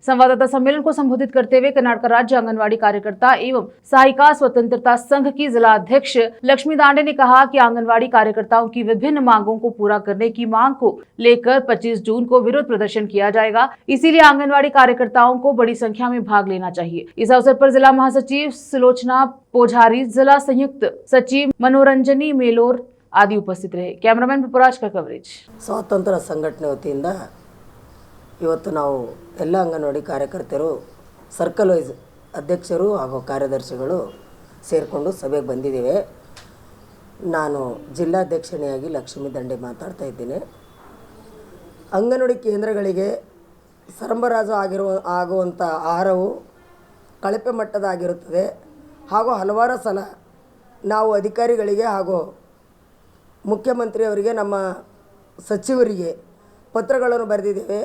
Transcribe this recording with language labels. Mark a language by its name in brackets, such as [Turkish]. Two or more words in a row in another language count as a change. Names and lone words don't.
[Hindi] संवाददाता सम्मेलन को संबोधित करते हुए कर्नाटक राज्य आंगनवाड़ी कार्यकर्ता एवं सहायिका स्वतंत्रता संघ की जिलाध्यक्ष लक्ष्मी दांडे ने कहा कि आंगनवाड़ी कार्यकर्ताओं की विभिन्न मांगों को पूरा करने की मांग को लेकर 25 जून को विरोध प्रदर्शन किया जाएगा। इसीलिए आंगनवाड़ी कार्यकर्ताओं को बड़ी संख्या में भाग लेना चाहिए। इस अवसर पर जिला महासचिव सुलोचना पोझारी, जिला संयुक्त सचिव मनोरंजनी मेलोर आदि उपस्थित रहे। कैमरामैन पुपराज का कवरेज। [Kannada] ಸ್ವಾತಂತ್ರ್ಯ ಸಂಘಟನೆ ವತೀನ ಇವತ್ತು ನಾವು ಎಲ್ಲ ಅಂಗನವಾಡಿ ಕಾರ್ಯಕರ್ತರು ಸರ್ಕಲ್ ವೈಸ್ ಅಧ್ಯಕ್ಷರು ಹಾಗೂ ಕಾರ್ಯದರ್ಶಿಗಳು ಸೇರಿಕೊಂಡು ಸಭೆಗೆ ಬಂದಿದ್ದೇವೆ। ನಾನು ಜಿಲ್ಲಾಧ್ಯಕ್ಷನಿಯಾಗಿ ಲಕ್ಷ್ಮೀ ದಂಡೆ ಮಾತಾಡ್ತಾ ಇದ್ದೇನೆ। ಅಂಗನವಾಡಿ ಕೇಂದ್ರಗಳಿಗೆ ಸರಬರಾಜು ಆಗುವಂತ ಆಹಾರವು ಕಳಪೆ ಮಟ್ಟದಾಗಿರುತ್ತದೆ ಹಾಗೂ ಹಲವಾರು ಸಲ ನಾವು ಅಧಿಕಾರಿಗಳಿಗೆ ಹಾಗೂ ಮುಖ್ಯಮಂತ್ರಿ ಅವರಿಗೆ ನಮ್ಮ ಸಚಿವರಿಗೆ ಪತ್ರಗಳನ್ನು ಬರೆದಿದ್ದೇವೆ।